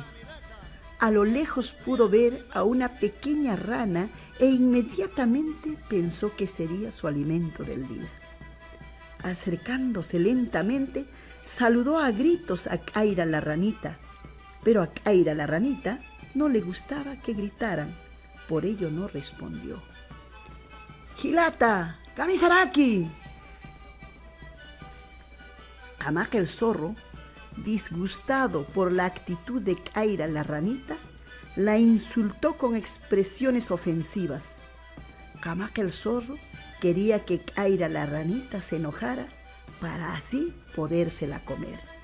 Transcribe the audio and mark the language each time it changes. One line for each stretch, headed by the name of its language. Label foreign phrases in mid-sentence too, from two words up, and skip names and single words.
Spanish: A lo lejos pudo ver a una pequeña rana e inmediatamente pensó que sería su alimento del día. Acercándose lentamente, saludó a gritos a Kaira la ranita, pero a Kaira la ranita no le gustaba que gritaran, por ello no respondió.
Aymara: ¡Gilata! ¡Kamisaraki!
Spanish: Camaca el zorro, disgustado por la actitud de Kaira la ranita, la insultó con expresiones ofensivas. Camaca el zorro quería que Kaira la ranita se enojara para así podérsela comer.